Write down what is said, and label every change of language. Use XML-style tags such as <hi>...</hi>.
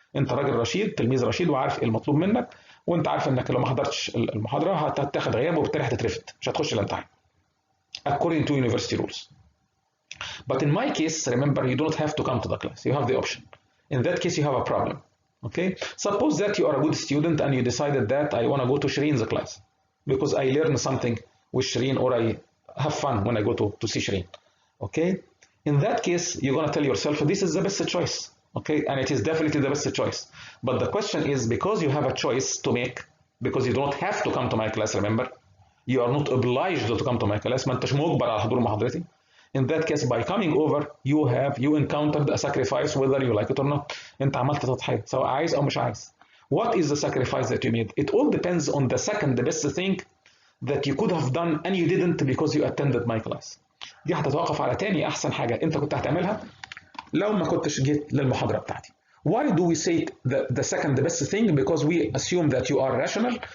<ar>انت راجل رشيد، تلميذ رشيد، وعارف ايه المطلوب منك، وانت عارف انك لو ما حضرتش المحاضره هتاخد غياب وبالتالي هتترفد، مش هتخش الامتحان</ar> <en>according to university rules. But in my case, remember, you don't have to come to the class. You have the option. In that case, you have a problem. Okay, suppose that you are a good student and you decided that I want to go to Sherin's class because I learn something with Sherin, or I have fun when I go to see Sherin. Okay, in that case, you're going to tell yourself this is the best choice. Okay, and it is definitely the best choice. But the question is, because you have a choice to make, because you don't have to come to my class, remember, you are not obliged to come to my class.</en> <ar>ما انتش مجبر على حضور محاضرتي.</ar> <en>In that case, by coming over, you encountered a sacrifice, whether you like it or not.</en> <ar>انت عملت تضحية سواء عايز او مش عايز.</ar> <en>What is the sacrifice that you made? It all depends on the second best thing that you could have done and you didn't because you attended my class.</en> <ar>دي هتتوقف على تاني احسن حاجة انت كنت هتعملها لو ما كنتش جيت للمحاضرة بتاعتي.</ar> <en>Why do we say the second best thing? Because we assume that you are rational.</en>